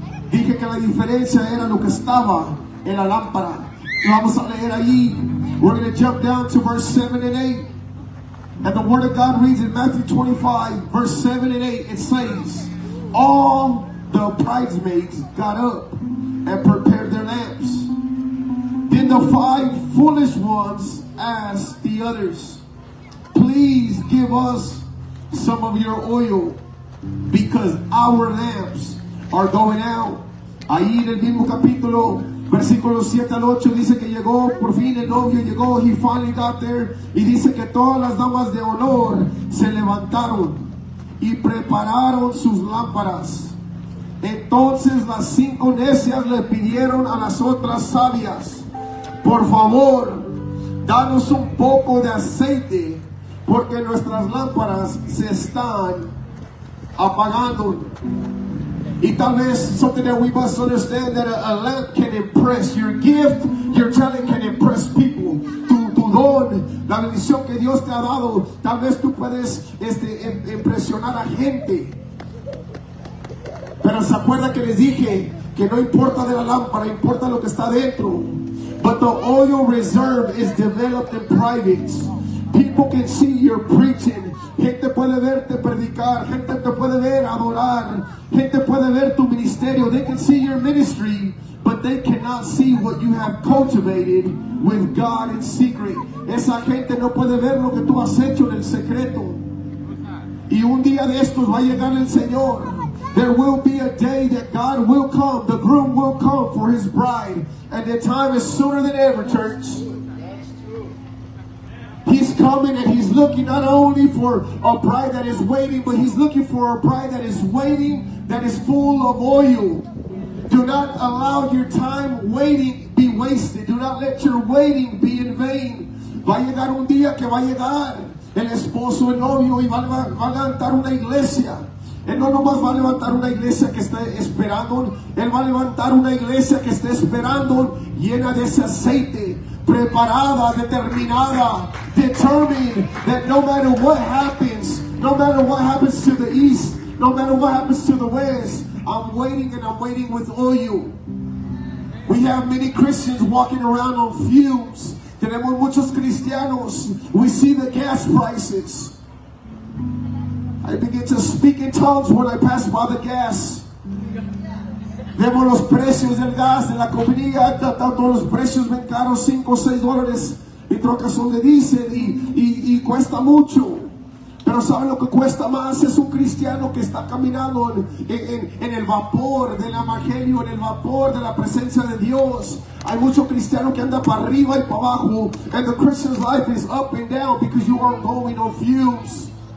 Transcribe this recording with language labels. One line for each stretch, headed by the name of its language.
Spanish: Dije que la diferencia era lo que estaba en la lámpara. Vamos a leer ahí.
English: We're going to jump down to verse 7 and 8. And the word of God reads in Matthew 25, verse 7 and 8. It says, all the bridesmaids got up and prepared their lamps. Then the five foolish ones asked the others, please give us some of your oil, because our lamps are going out.
Spanish: Ahí en el mismo capítulo, versículo 7 al 8, dice que llegó, por fin el novio llegó,
English: he finally got there,
Spanish: y dice que todas las damas de honor se levantaron y prepararon sus lámparas. Entonces las cinco necias le pidieron a las otras sabias, por favor, danos un poco de aceite, porque nuestras lámparas se están apagando. Y tal vez
English: something that we must understand, that a lamp can impress. Your gift, your talent can impress people.
Spanish: Tu don, la bendición que Dios te ha dado, tal vez tú puedes impresionar a gente. Pero se acuerda que les dije que no importa de la lámpara, importa lo que está dentro.
English: But the oil reserve is developed in private. People can see your preaching.
Spanish: Gente puede verte predicar. Gente te puede ver adorar. Gente puede ver tu ministerio.
English: They can see your ministry, but they cannot see what you have cultivated with God in secret.
Spanish: Esa gente no puede ver lo que tú has hecho en el secreto. Y un día de estos va a llegar el Señor.
English: There will be a day that God will come. The groom will come for his bride. And the time is sooner than ever, church. He's coming and he's looking not only for a bride that is waiting, but he's looking for a bride that is waiting, that is full of oil. Do not allow your time waiting be wasted. Do not let your waiting be in vain.
Spanish: Va a llegar un día que va a llegar el esposo, el novio, y va a levantar una iglesia. Él no nomás va a levantar una iglesia que esté esperando. Él va a levantar una iglesia que esté esperando, llena de ese aceite, preparada, determinada,
English: determined that no matter what happens, no matter what happens to the east, no matter what happens to the west, I'm waiting and I'm waiting with oil. We have many Christians walking around on fumes.
Spanish: Tenemos muchos cristianos.
English: We see the gas prices. I begin to speak in tongues when I pass by the gas.
Spanish: Vemos los precios del gas de la compañía, tanto los precios bien caros, $5 or $6, y trocas donde dicen, y cuesta mucho. Pero ¿saben lo que cuesta más? Es un cristiano que está caminando en el vapor del evangelio, en el vapor de la presencia de Dios. Hay mucho cristiano que anda para arriba y para abajo.
English: And the Christian's life is up and down because you aren't going on fumes.